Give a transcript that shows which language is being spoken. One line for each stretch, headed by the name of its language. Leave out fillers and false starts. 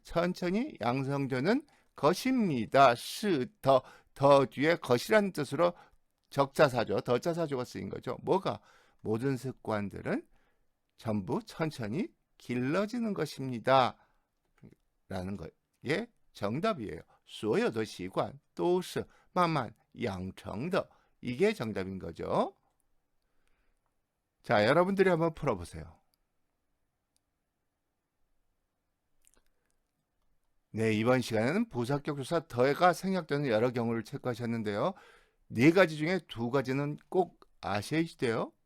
Korean: 천천히 양성되는 것입니다. 더 뒤에 것이라는 뜻으로 적자사조, 더자사조가 쓰인 거죠. 뭐가? 모든 습관들은 전부 천천히 길러지는 것입니다. 라는 것의 정답이에요.
Chinese: 所有的习惯都是慢慢养成的.
Korean: 이게 정답인 거죠. 자, 여러분들이 한번 풀어보세요. 네, 이번 시간에는 부사격 조사 더가 생략되는 여러 경우를 체크하셨는데요. 네 가지 중에 두 가지는 꼭 아셔야 돼요.